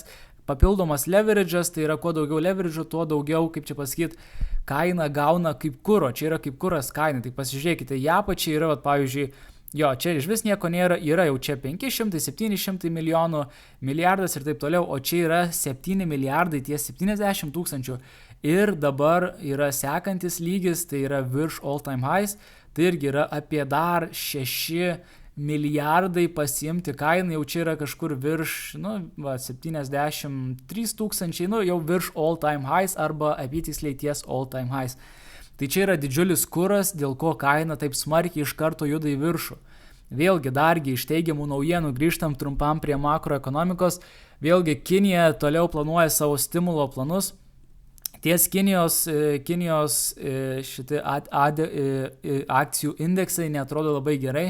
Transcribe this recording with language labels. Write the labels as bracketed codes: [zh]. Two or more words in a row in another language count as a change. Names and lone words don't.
[lt] Papildomas leverage'as, tai yra kuo daugiau leverage'o, tuo daugiau, kaip čia pasakyti, kaina gauna kaip kuro, čia yra kaip kuras kaina, tai pasižiūrėkite, ją pačiai yra, pavyzdžiui, čia iš vis nieko nėra, yra jau čia 500-700 milijonų, milijardas ir taip toliau, o čia yra 7 milijardai ties 70 000 ir dabar yra sekantis lygis, tai yra virš [en] all time highs, [lt] tai irgi yra apie dar 6 milijardai pasiimti kainą, jau čia yra kažkur virš 73 000, jau virš [en] all time highs [lt] arba apytiksliai ties [en] all time highs. [lt] Tai čia yra didžiulis kuras, dėl ko kaina taip smarkiai iš karto juda į viršų. Vėlgi dargi iš teigiamų naujienų grįžtam trumpam prie makroekonomikos. Vėlgi Kinija toliau planuoja savo stimulo planus. Ties Kinijos šitie akcijų indeksai neatrodo labai gerai.